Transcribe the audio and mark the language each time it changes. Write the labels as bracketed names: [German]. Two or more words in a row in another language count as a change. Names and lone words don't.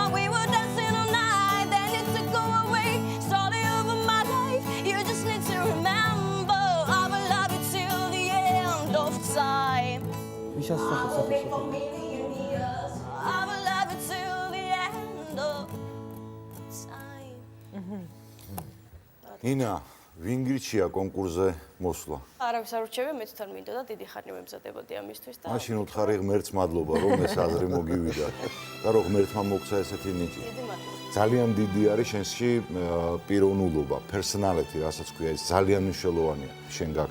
[English] We were dancing all night, then you took away, started over my life, you just need to remember, I will love you till the end of time. For million years, I will love you till the end of time. [Georgian] ინა, ვინ გირჩია კონკურსზე მოსვლა? არავის არ ურჩევია, მე თვითონ მინდოდა დიდი ხანი მემზადებოდი ამისთვის და მაშინ უთხარი ღმერთს მადლობა, რომ ეს აზრი მოგივიდა და რომ ღმერთმა მოგცა ესეთი ნიჭი. ძალიან დიდი არის შენში პიროვნულობა, personality, რასაც ქვია, ეს ძალიან მნიშვნელოვანია შენ გაქვს.